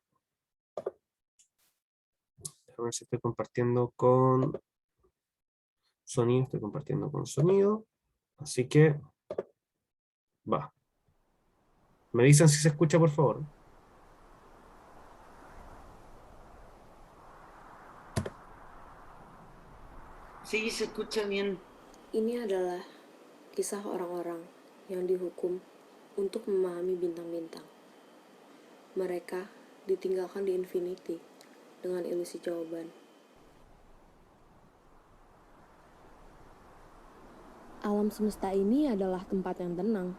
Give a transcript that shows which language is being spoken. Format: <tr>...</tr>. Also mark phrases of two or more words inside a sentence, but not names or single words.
<es>A ver si estoy compartiendo con sonido, estoy compartiendo con sonido, así que va. Me dicen si se escucha, por favor. Sí, se escucha bien.</es> <id>Ini adalah kisah orang-orang yang dihukum untuk memahami bintang-bintang. Mereka ditinggalkan di infinity dengan ilusi jawaban. Alam semesta ini adalah tempat yang tenang.</id>